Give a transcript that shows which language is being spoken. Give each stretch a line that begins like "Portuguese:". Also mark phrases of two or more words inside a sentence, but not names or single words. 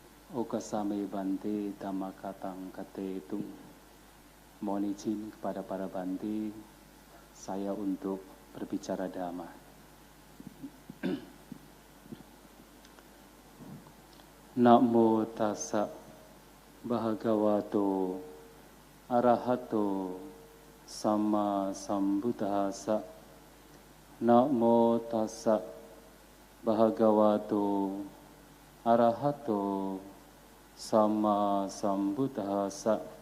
Pali: Okasame Bante Dhammakathang Katetung.
Indonesian: Mohon izin kepada para Bante, saya untuk berbicara dhamma.
Pali: Namo tassa bhagavato arahato sama sambuddhassa. Namo tassa bhagavato arahato sama sambuddhassa.